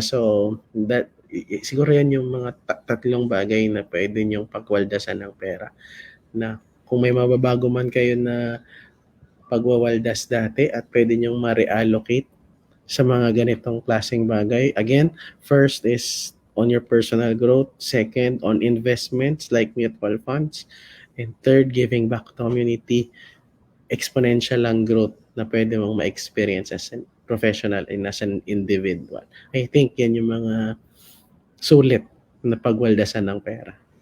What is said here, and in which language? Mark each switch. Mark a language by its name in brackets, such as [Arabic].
[Filipino] So that siguro yan yung mga tatlong bagay na pwede niyong pagwaldasan ng pera, na kung may mababago man kayo na pagwawaldas dati at pwede niyong ma-reallocate sa mga ganitong klaseng bagay. [English] Again, first is on your personal growth. Second, on investments like mutual funds. And third, giving back to community. Exponential [Filipino] ang growth na pwede mong ma-experience [English] as a professional and as an individual. I think [Filipino] yan yung mga sulit na pagwaldasan ng pera.